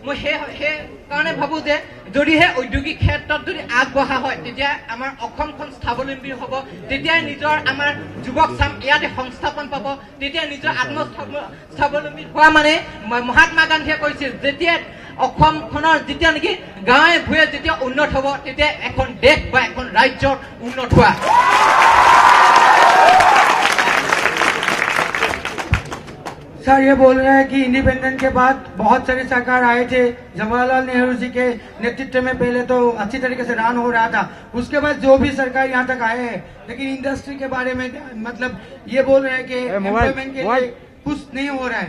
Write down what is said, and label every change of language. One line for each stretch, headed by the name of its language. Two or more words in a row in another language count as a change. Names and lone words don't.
Assamese: মই সেই কাৰণে ভাবো যে যদিহে ঔদ্যোগিক ক্ষেত্ৰত যদি আগবঢ়া হয় তেতিয়া আমাৰ অসমখন স্বাৱলম্বী হ'ব, তেতিয়াই নিজৰ আমাৰ যুৱক চাম ইয়াতে সংস্থাপন পাব, তেতিয়া নিজৰ স্বাৱলম্বী হোৱা মানে মহাত্মা গান্ধীয়ে কৈছিল যেতিয়া অসমখনৰ যেতিয়া নেকি গাঁৱে ভূঞে যেতিয়া উন্নত হ'ব তেতিয়া এখন দেশ বা এখন ৰাজ্যৰ উন্নত হোৱা।
Hindi: सर ये बोल रहे हैं कि इंडिपेंडेंस के बाद बहुत सारे सरकार आए थे, जवाहरलाल नेहरू जी के नेतृत्व में पहले तो अच्छी तरीके से रन हो रहा था, उसके बाद जो भी सरकार यहाँ तक आए हैं, लेकिन इंडस्ट्री के बारे में मतलब ये बोल रहे हैं कि एम्प्लॉयमेंट के लिए कुछ नहीं हो रहा है।